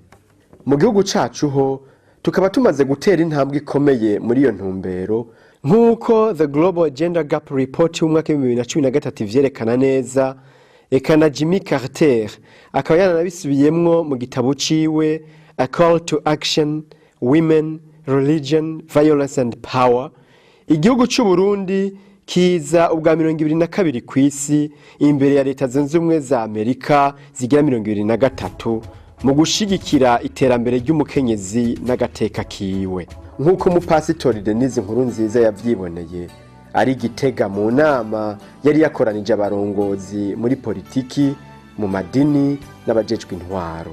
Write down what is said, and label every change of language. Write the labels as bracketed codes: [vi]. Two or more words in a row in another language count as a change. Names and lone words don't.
[rn] Mu gihugu cacu ho tukaba tumaze gutera intambwe ikomeye muri iyo ntumbero nk'uko The Global Gender Gap Report y'umwaka wa 2013 vyerekana neza. Eka na Jimmy Carter akaba yaranabisubiyemwo mu gitabo ciwe A Call to Action, Women, Religion, Violence and Power. Igihugu c'u Burundi kiza ubwa 22 kw'isi imbere ya leta zunze ubumwe za Amerika zigira 23 mu gushigikira iterambere ry'umukenyezi n'agateka kiwe. Nk'uko umupasitori Denise Nkurunziza yavyiboneye ari Gitega mu nama yari yakoranije abarongozi muri politiki, mu madini n'abajejwe intwaro.